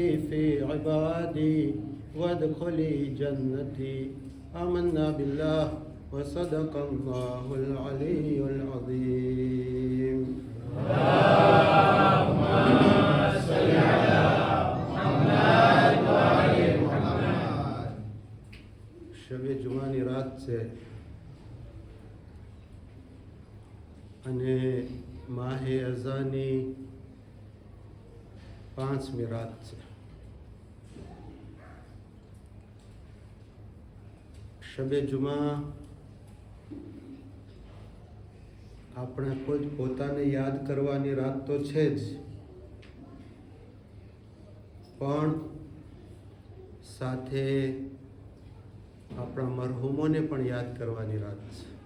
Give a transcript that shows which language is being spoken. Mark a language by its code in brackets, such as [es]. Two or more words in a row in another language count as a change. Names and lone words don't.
[ar] في عبادي وادخلي جنتي آمنا بالله وصدق الله العلي العظيم اللهم صل على محمد وآل محمد [gu] شب جمعની રાત છે અને માહે અઝાની 5મી રાત છે. શબે જુમા આપણે ખુદ પોતાને યાદ કરવાની રાત તો છે જ, પણ સાથે આપણા મરહુમોને પણ યાદ કરવાની રાત છે.